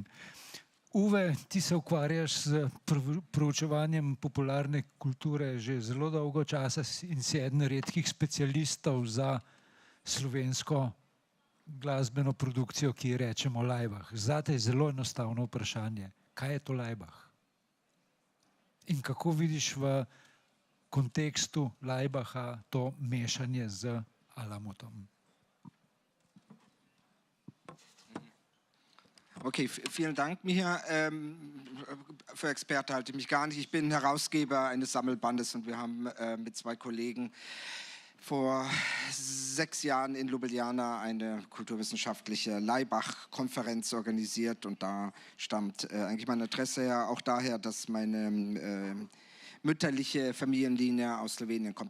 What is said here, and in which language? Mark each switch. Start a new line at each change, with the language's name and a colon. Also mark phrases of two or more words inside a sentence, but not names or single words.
Slovenian: Uwe, ti se ukvarjaš z proučevanjem popularne kulture že zelo dolgo časa in si eden redkih specialistov za slovensko glasbeno produkcijo, ki ji rečemo Laibach. Zate je zelo enostavno vprašanje. Kaj je to Laibach? In kako vidiš v kontekstu Laibacha to mešanje z Alamutom?
German: Okay, vielen Dank, Micha. Für Experte halte ich mich gar nicht. Ich bin Herausgeber eines Sammelbandes und wir haben mit 2 Kollegen vor 6 Jahren in Ljubljana eine kulturwissenschaftliche Laibach-Konferenz organisiert und da stammt eigentlich mein Interesse her, auch daher, dass meine mütterliche Familienlinie aus Slowenien kommt.